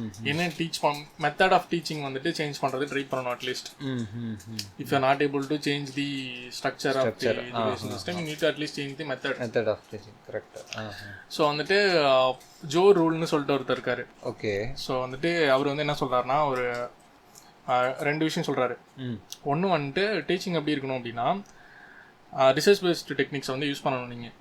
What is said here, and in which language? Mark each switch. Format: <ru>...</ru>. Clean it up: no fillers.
<en>என்ன teach method of teaching</en> <ta>வந்துட்டு</ta> <en>Change பண்றது try பண்ணணும். At least if you are not able to change the structure of the education system, you need to at least change the method of teaching. Correct.</en> <ta>So வந்துட்டு Joe ரூல்னு சொல்லிட்டு ஒருத்தர் இருக்காரு.</ta> <en>Okay.</en> <ta>So வந்துட்டு அவர் வந்து என்ன சொல்றாருன்னா ஒரு 2 விஷயம் சொல்றாரு. ஒன்று வந்துட்டு டீச்சிங் எப்படி இருக்கணும் அப்படின்னா ரிசர்ச் பேஸ்ட் டெக்னிக்ஸ் வந்து யூஸ் பண்ணணும் நீங்கள்.</ta>